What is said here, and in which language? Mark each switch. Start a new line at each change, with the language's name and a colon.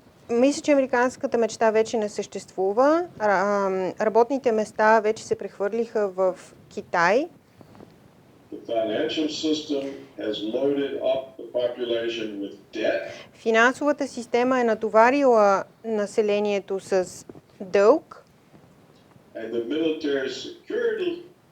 Bulgarian: Мисля, че американската мечта вече не съществува. Работните места вече се прехвърлиха в Китай.
English: The financial system has loaded up the population with debt.
Bulgarian: Финансовата система е натоварила населението с дълг
English: And the military security